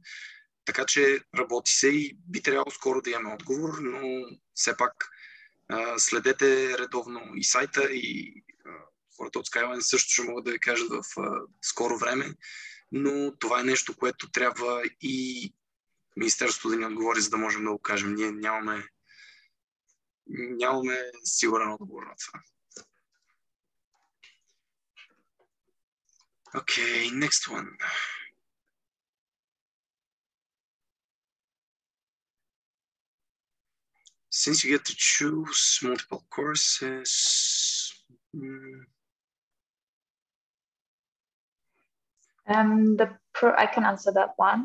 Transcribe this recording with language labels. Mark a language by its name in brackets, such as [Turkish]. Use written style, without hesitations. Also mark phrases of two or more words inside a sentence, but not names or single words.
[Bulgarian] Така че работи се и би трябвало скоро да имаме отговор, но все пак следете редовно и сайта, и хората от Skyline също ще могат да ви кажат в скоро време, но това е нещо, което трябва и Министерството да ни отговори, за да можем да го кажем. Ние нямаме сигурен отговор на това. [English] Okay, next one. Since you get to choose multiple courses, I can answer that one.